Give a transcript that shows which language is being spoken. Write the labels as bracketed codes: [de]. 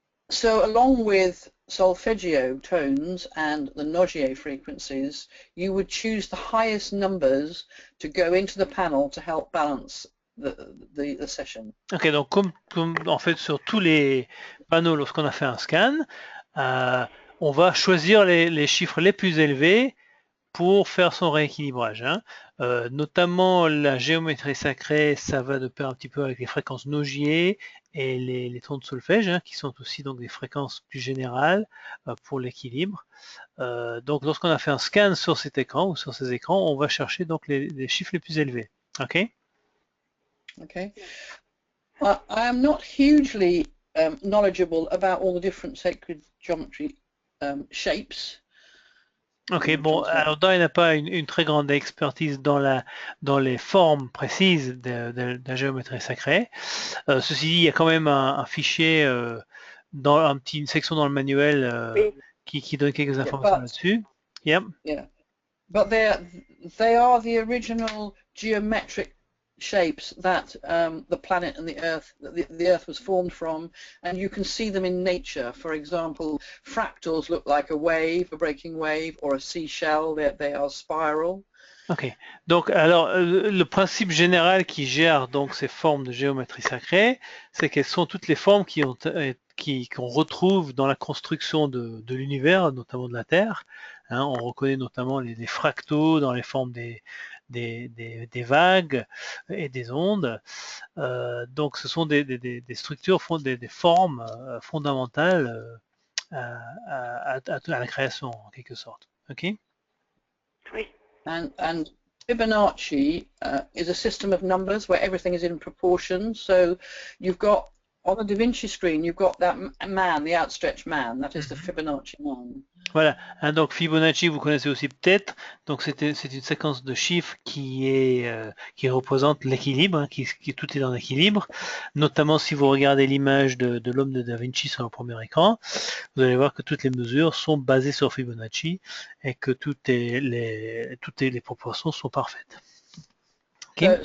[en] So along with solfeggio tones and the Nogier frequencies, you would choose the highest numbers to go into the panel to help balance the session. [fr] Ok, donc comme en fait sur tous les panneaux, lorsqu'on a fait un scan, on va choisir les chiffres les plus élevés pour faire son rééquilibrage, hein. Notamment la géométrie sacrée, ça va de pair un petit peu avec les fréquences Nogier et les tons de solfège, hein, qui sont aussi donc des fréquences plus générales pour l'équilibre. Donc lorsqu'on a fait un scan sur cet écran ou sur ces écrans, on va chercher donc les chiffres les plus élevés. Ok. [en] Okay. I am not hugely knowledgeable about all the different sacred geometry shapes. [fr] Ok, bon, alors Dai n'a pas une très grande expertise dans les formes précises de la géométrie sacrée. Ceci dit, il y a quand même un fichier dans une section dans le manuel Oui. qui donne quelques [en] Yeah, [fr] informations là-dessus. [en] Yep. yeah, but they are the original geometric shapes that the planet and the Earth was formed from, and you can see them in nature. For example, fractals look like a wave, a breaking wave, or a seashell. They are spiral. [fr] Ok. Donc, alors, le principe général qui gère donc ces formes de géométrie sacrée, c'est qu'elles sont toutes les formes qu'on retrouve dans la construction de l'univers, notamment de la Terre. Hein, on reconnaît notamment les fractaux dans les formes des vagues et des ondes. Donc, ce sont des structures, des formes fondamentales à la création, en quelque sorte. Ok. Oui. [en] And Fibonacci is a system of numbers where everything is in proportion. So you've got on the Da Vinci screen, you've got that man, the outstretched man. That is the Fibonacci man. [fr] Voilà, hein, donc Fibonacci, vous connaissez aussi peut-être. Donc c'est une séquence de chiffres qui représente l'équilibre, hein, tout est dans l'équilibre. Notamment si vous regardez l'image de l'homme de Da Vinci sur le premier écran, vous allez voir que toutes les mesures sont basées sur Fibonacci et que toutes les proportions sont parfaites. Okay.